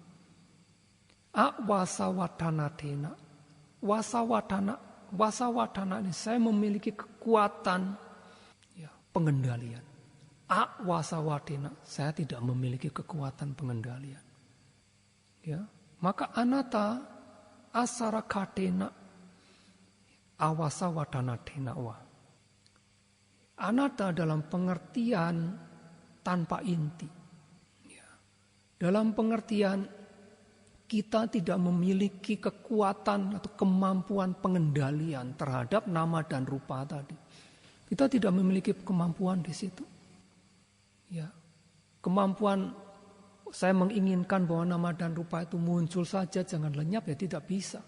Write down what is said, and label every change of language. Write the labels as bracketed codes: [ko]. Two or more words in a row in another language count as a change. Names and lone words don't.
[pi] Awasawatanatena. [id] Wasawatana ini saya memiliki kekuatan ya, pengendalian. Wasawatena, saya tidak memiliki kekuatan pengendalian. Ya, maka [pi] anatta asarakatena awasawatanatena wa. [id] Anatta dalam pengertian tanpa inti. Ya. Dalam pengertian kita tidak memiliki kekuatan atau kemampuan pengendalian terhadap nama dan rupa tadi. Kita tidak memiliki kemampuan di situ. Ya, kemampuan saya menginginkan bahwa nama dan rupa itu muncul saja, jangan lenyap, ya tidak bisa.